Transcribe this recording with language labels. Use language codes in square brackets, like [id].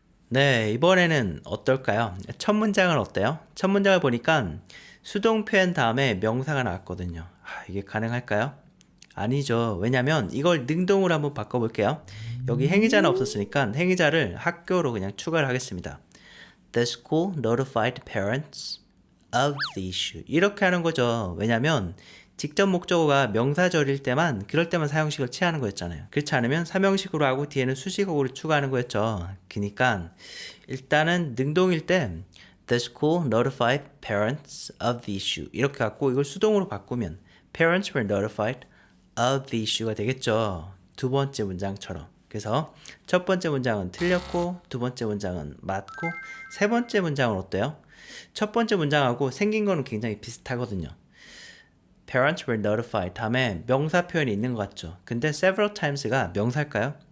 [ko] 네, 이번에는 어떨까요? 첫 문장은 어때요? 첫 문장을 보니까 수동 표현 다음에 명사가 나왔거든요. 이게 가능할까요? 아니죠. 왜냐면 이걸 능동으로 한번 바꿔볼게요. 여기 행위자는 없었으니까 행위자를 학교로 그냥 추가를 하겠습니다. [en] The school notified parents of the issue. [ko] 이렇게 하는 거죠. 왜냐면 직접 목적어가 명사절일 때만 그럴 때만 사형식을 취하는 거였잖아요. 그렇지 않으면 삼형식으로 하고 뒤에는 수식어구를 추가하는 거였죠. 그러니까 일단은 능동일 때 [en] The school notified parents of the issue [ko] 이렇게 갖고 이걸 수동으로 바꾸면 [en] Parents were notified of the issue [ko] 가 되겠죠. 두 번째 문장처럼. 그래서 첫 번째 문장은 틀렸고 두 번째 문장은 맞고 세 번째 문장은 어때요? 첫 번째 문장하고 생긴 거는 굉장히 비슷하거든요. [en] Parents were notified [ko] 다음에 명사 표현이 있는 것 같죠. 근데 [en] several times [ko] 가 명사일까요?